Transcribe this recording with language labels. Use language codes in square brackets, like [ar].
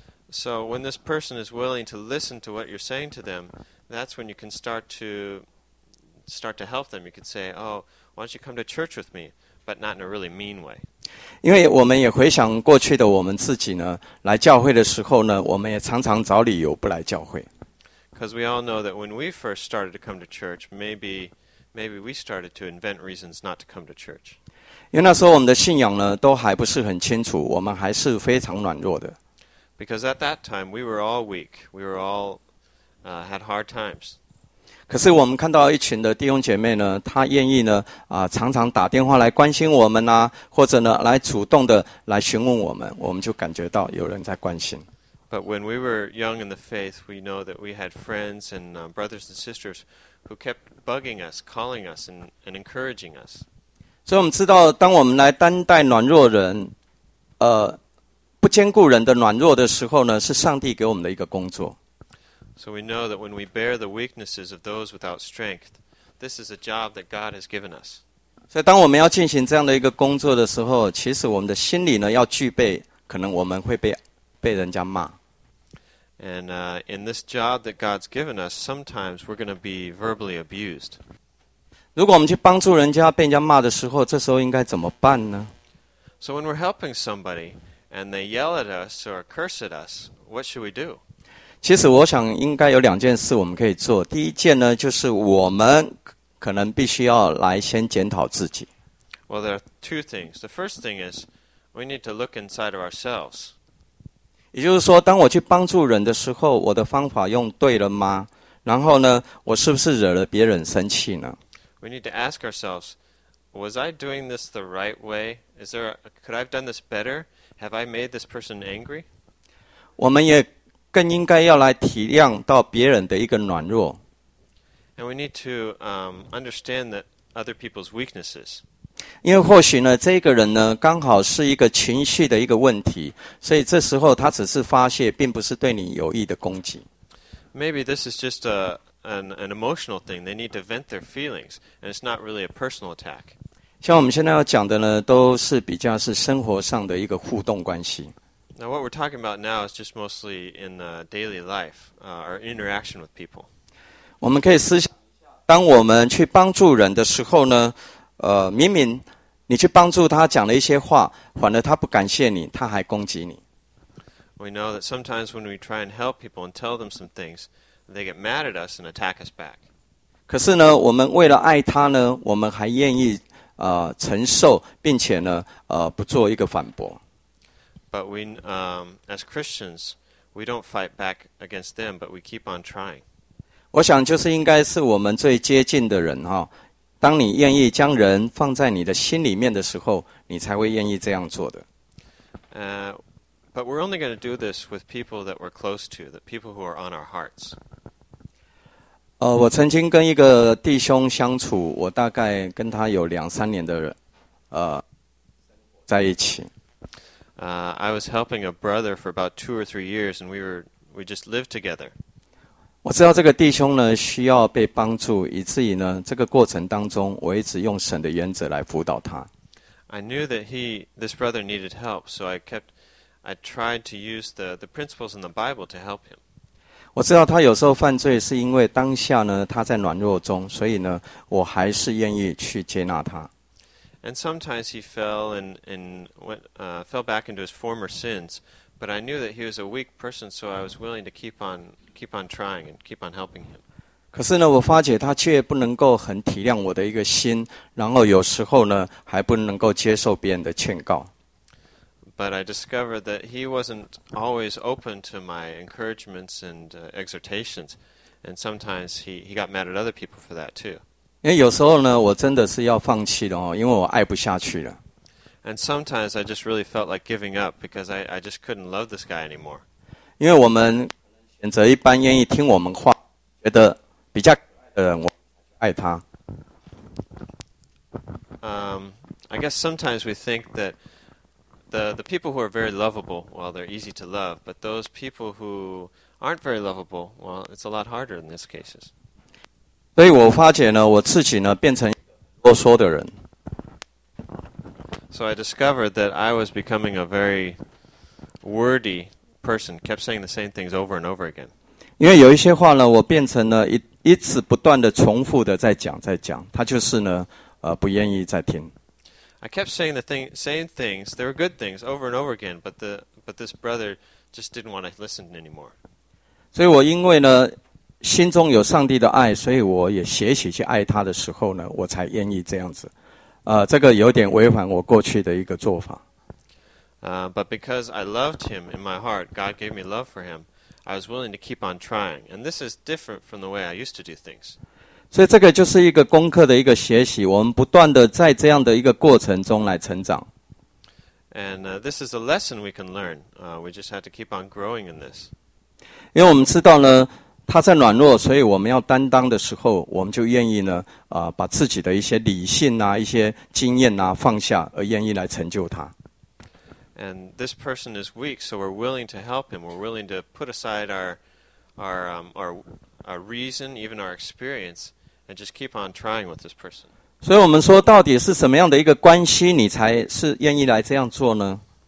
[en] So when this person is willing to listen to what you're saying to them, that's when you can start to help them. You could say, "Oh, why don't you come to church with me? but not in a really mean way. [zh] 因为我们也回想过去的我们自己呢，来教会的时候呢，我们也常常找理由不来教会。 [en] Because we all know that when we first started to come to church, maybe we started to invent reasons not to come to church. [zh] 因为那时候我们的信仰呢，都还不是很清楚，我们还是非常软弱的。 [en] Because at that time, we were all weak. We were all, had hard times. [zh] 可是我们看到一群的弟兄姐妹呢，他愿意呢，常常打电话来关心我们啊，或者呢，来主动的来询问我们，我们就感觉到有人在关心。 [en] But when we were young in the faith, we know that we had friends and brothers and sisters who kept bugging us, calling us, and encouraging us. [zh] 所以我们知道，当我们来担待软弱人，不兼顾人的软弱的时候呢，是上帝给我们的一个工作。 [en] So we know that when we bear the weaknesses of those without strength, this is a job that God has given us. [zh] 所以当我们要进行这样的一个工作的时候，其实我们的心里呢要具备，可能我们会被人家骂。 [en] And in this job that God's given us, sometimes we're going to be verbally abused. [zh] 如果我们去帮助人家被人家骂的时候，这时候应该怎么办呢？ [en] So when we're helping somebody and they yell at us or curse at us, what should we do? [zh] 其实我想应该有两件事我们可以做。第一件呢，就是我们可能必须要来先检讨自己。 [en] Well, there are two things. The first thing is we need to look inside of ourselves. [zh] 也就是说，当我去帮助人的时候，我的方法用对了吗？然后呢，我是不是惹了别人生气呢？ [en] We need to ask ourselves, was I doing this the right way? Could I have done this better? Have I made this person angry? [zh] 我们也更应该要来体谅到别人的一个软弱。 [en] And we need to understand that other people's weaknesses. [zh] 因为或许呢，这个人呢，刚好是一个情绪的一个问题，所以这时候他只是发泄，并不是对你有意的攻击。 [en] Maybe this is just an emotional thing. They need to vent their feelings, and it's not really a personal attack. [zh] 像我们现在要讲的呢，都是比较是生活上的一个互动关系。 [en] Now what we're talking about now is just mostly in daily life, our interaction with people. [zh] 我们可以思想，当我们去帮助人的时候呢？明明你去帮助他讲了一些话，反而他不感谢你，他还攻击你。 [en] We know that sometimes when we try and help people and tell them some things, they get mad at us and attack us back. [zh] 可是呢，我们为了爱他呢，我们还愿意承受，并且呢不做一个反驳。 [en] But we as Christians, we don't fight back against them, but we keep on trying. [zh] 我想就是应该是我们最接近的人哈。当你愿意将人放在你的心里面的时候，你才会愿意这样做的。 [en] But we're only going to do this with people that we're close to, the people who are on our hearts. [zh] 我曾经跟一个弟兄相处，我大概跟他有两三年的在一起。 [en] I was helping a brother for about 2 or 3 years, and we just lived together. [zh] 我知道这个弟兄呢需要被帮助，以至于呢这个过程当中，我一直用神的原则来辅导他。 [en] I knew that this brother needed help, so I tried to use the principles in the Bible to help him. [zh] 我知道他有时候犯罪是因为当下呢他在软弱中，所以呢我还是愿意去接纳他。 [en] And sometimes he fell and went fell back into his former sins, but I knew that he was a weak person, so I was willing to keep on trying and keep on helping him. [zh] 可是呢，我发觉他却不能够很体谅我的一个心，然后有时候呢，还不能够接受别人的劝告。 [en] But I discovered that he wasn't always open to my encouragements and exhortations, and sometimes he got mad at other people for that too. [zh] 因为有时候呢，我真的是要放弃了哦，因为我爱不下去了。 [en] And sometimes I just really felt like giving up because I just couldn't love this guy anymore. [zh] 因为我们选择一般愿意听我们话，觉得比较可爱的人，我爱他。 [en] I guess sometimes we think that the people who are very lovable, well, they're easy to love, but those people who aren't very lovable, well, it's a lot harder in these cases. [zh] 所以我发觉呢，我自己呢变成一个啰嗦的人。 [en] So I discovered that I was becoming a very wordy. Person kept saying the same things over and over again. [zh] 因为有一些话呢，我变成了一直不断的重复的在讲，他就是呢，不愿意再听。 [en] I kept saying the thing, same things. They were good things over and over again, but this brother just didn't want to listen anymore. [zh] 所以我因为呢心中有上帝的爱，所以我也学习去爱他的时候呢，我才愿意这样子。这个有点违反我过去的一个做法。 [en] But because I loved him in my heart, God gave me love for him. I was willing to keep on trying, and this is different from the way I used to do things. [zh] 所以这个就是一个功课的一个学习，我们不断的在这样的一个过程中来成长。 [en] And this is a lesson we can learn. We just have to keep on growing in this. [zh] 因为我们知道呢，他在软弱，所以我们要担当的时候，我们就愿意呢，把自己的一些理性啊、一些经验啊放下，而愿意来成就他。 [en] And this person is weak, so we're willing to help him. We're willing to put aside our reason, even our experience, and just keep on trying with this person. [zh] 所以我们说，到底是什么样的一个关系，你才是愿意来这样做呢？